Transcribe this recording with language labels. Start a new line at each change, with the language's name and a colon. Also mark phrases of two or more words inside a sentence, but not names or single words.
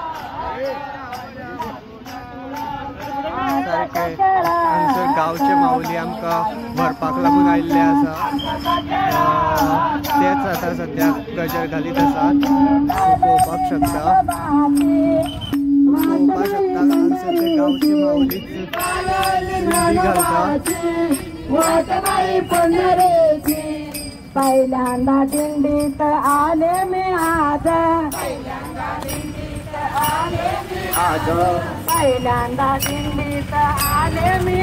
Konkani: सारके हांगसर गांवचे माऊली आमकां व्हरपाक लागून आयिल्ले आसा तेच आतां सद्याक गजर घालीत आसात पळोवपाक शकता हांगसर ते गांवचे माऊली दिंडी घालतात
Marathi: पहिल्यांदा दिंडीत आले मी आज पहिल्यांदा दिंडीत आले मी